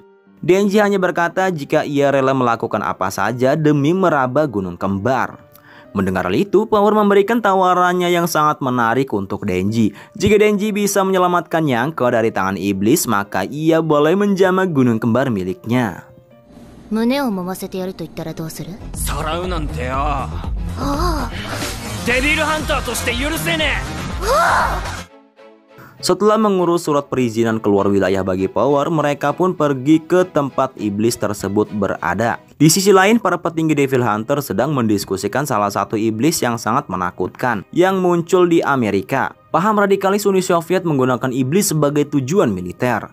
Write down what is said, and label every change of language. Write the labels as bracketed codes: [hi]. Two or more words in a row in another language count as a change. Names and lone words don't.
[id] Denji hanya berkata jika ia rela melakukan apa saja demi meraba gunung kembar. Mendengar hal itu, Power memberikan tawarannya yang sangat menarik untuk Denji. Jika Denji bisa menyelamatkan Nyangko dari tangan iblis, maka ia boleh menjamah gunung kembar miliknya. [ja] 胸を揉ませてやると言ったらどうする？さらうなんてよ。ああ。デビルハンターとして許せねえ。 [id] Setelah mengurus surat perizinan keluar wilayah bagi Power, mereka pun pergi ke tempat iblis tersebut berada. Di sisi lain, para petinggi [en] Devil Hunter [id] sedang mendiskusikan salah satu iblis yang sangat menakutkan yang muncul di Amerika. Paham radikalis Uni Soviet menggunakan iblis sebagai tujuan militer.